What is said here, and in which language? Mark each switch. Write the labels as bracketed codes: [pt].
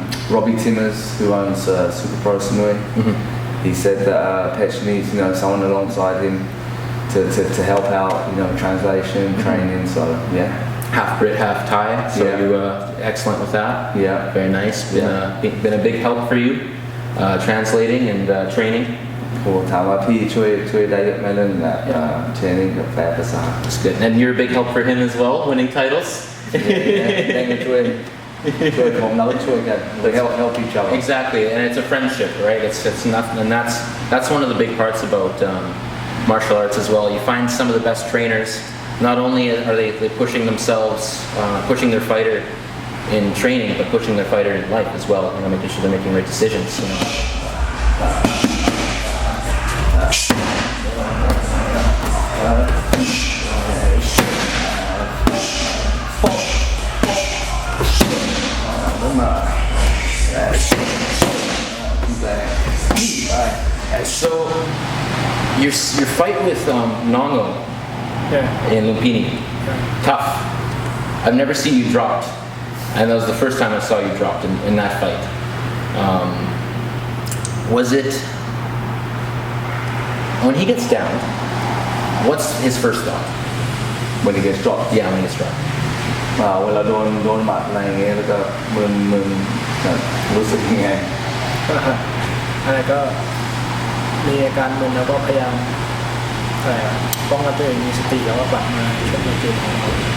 [en] Robbie Timmers, who owns Super Pro Samui, he said that Petch needs someone alongside him to help out, translation, training. So yeah. Half Brit, half Thai. So you excellent with that. Yeah. Very nice. Been a big help for you, translating and training. [th] โอ้ถามว่าพี่ช่วยได้เยอะไหมเรื่องเทรนนิ่งกับแปลภาษา [en] That's good. And you're a big help for him as well, winning titles. [th] แรงกันช่วยผมเราก็ช่วยกัน [en] we help each other Exactly, and it's a friendship, right? It's not, and that's one of the big parts about martial arts as well. You find some of the best trainers. Not only are they pushing themselves, pushing their fighter in training, but pushing their fighter in life as well. Making sure they're making right decisions. So your fight with Nongo in Lumpini, tough. I've never seen you dropped, and that was the first time I saw you dropped in that fight. Was it when he gets down? What's his first thought? when he gets dropped Yeah, when he gets dropped. [th] เวลาโดนหมัดอะไรอย่างเงี้ยแล้วก็มึนรู้สึกยังไง อะไรก็มีอาการมึนแล้วก็พยายามป้องกันตัวเองมีสติแล้วก็กลับมาชกในเกมของเรา